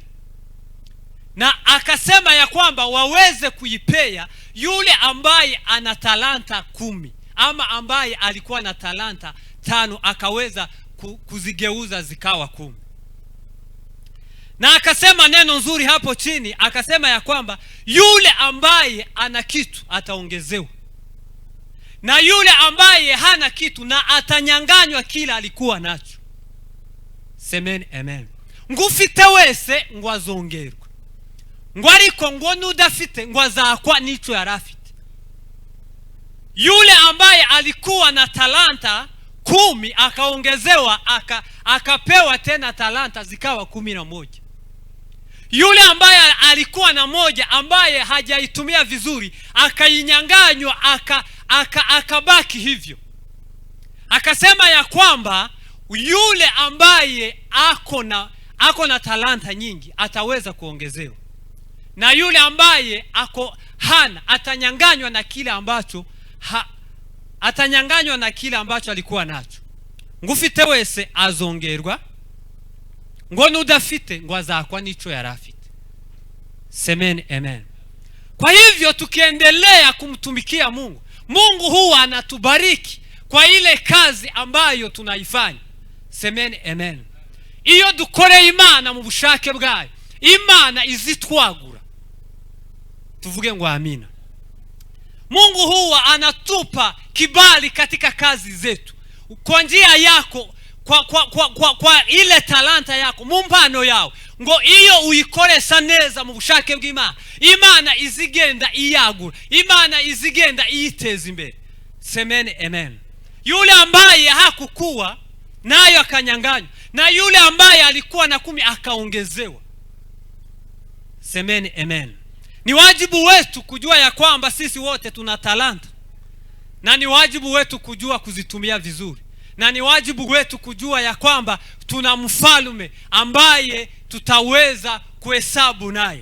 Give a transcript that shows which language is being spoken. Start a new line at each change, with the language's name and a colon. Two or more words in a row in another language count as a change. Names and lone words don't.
Swahili: Na akasema ya kwamba waweze kuipea yule ambaye ana talanta 10, ama ambaye alikuwa na talanta 5 akaweza kuzigeuza zikawa 10. Na akasema neno nzuri hapo chini, akasema ya kwamba yule ambaye ana kitu ataongezewa, na yule ambaye hana kitu na atanyanganywa kila alikuwa nacho. Semeni amen.
Rundi: Ngufite wese ngwazongerwa, ngo ariko ngo nudafite ngwazakwa nico yarafite.
Swahili: Yule ambaye alikuwa na talanta 10 akaongezewa, akapewa tena talanta zikawa 11. Yule ambaye alikuwa na 1 ambaye hajaitumia vizuri, akainyanganywa, akabaki hivyo. Akasema ya kwamba yule ambaye ako na talanta nyingi ataweza kuongezewa, na yule ambaye hana atanyanganywa na kile ambacho atanyanganywa na kile ambacho alikuwa nacho.
Rundi: Ngufite wese azongerwa, ngo nudafite ngo azakwa nico yarafite.
Swahili: Semeni amen. Kwa hivyo tukiendelea kumtumikia Mungu, Mungu huwa anatubariki kwa ile kazi ambayo tunaifanya. Semeni amen.
Rundi: Iyo dukore Imana mu bushake bwayo, Imana izitwagura. Tuvuge ngo amina.
Swahili: Mungu huwa anatupa kibali katika kazi zetu. Kwa njia yako, kwa ile talanta yako,
Rundi: mu mpano yawe, ngo iyo uyikoresha neza mu bushake bw'Imana, Imana izigenda iyagura, Imana izigenda iyiteza imbere.
Swahili: Semeni amen. Yule ambaye hakukuwa nayo akanyanganywa, na yule ambaye alikuwa na 10 akaongezewa. Semeni amen. Ni wajibu wetu kujua ya kwamba sisi wote tuna talanta, na ni wajibu wetu kujua kuzitumia vizuri, na ni wajibu wetu kujua ya kwamba tuna mfalme ambaye tutaweza kuhesabu naye.